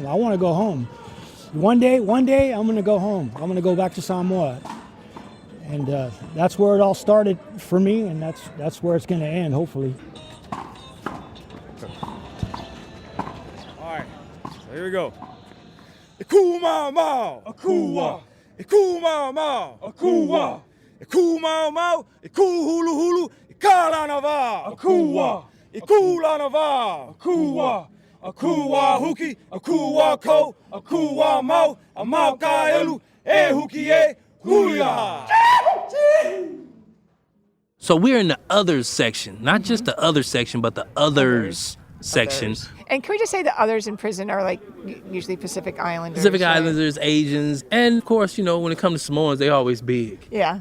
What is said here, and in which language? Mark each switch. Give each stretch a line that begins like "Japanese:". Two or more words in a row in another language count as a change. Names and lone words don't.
English: I want to go home. One day, I'm going to go home. I'm going to go back to Samoa. And that's where it all started for me, and that's where it's going to end, hopefully. All right, so here we go.
Hawaiian: Iku-mau-mau, Akua. Iku-mau-mau, Akua. Iku-mau-mau, Iku-hulu-hulu, Ikalanava, Akua. Ikulanava, Akua. Akua huki, Akua ko, Akua mau, Amau kaelu, huki hulia.
English: So we're in the others section, not just the other section, but the others section. And can we just say the others in prison are like usually Pacific Islanders? Pacific right? Islanders, Asians, and of course, when it comes to Samoans, they always big. Yeah.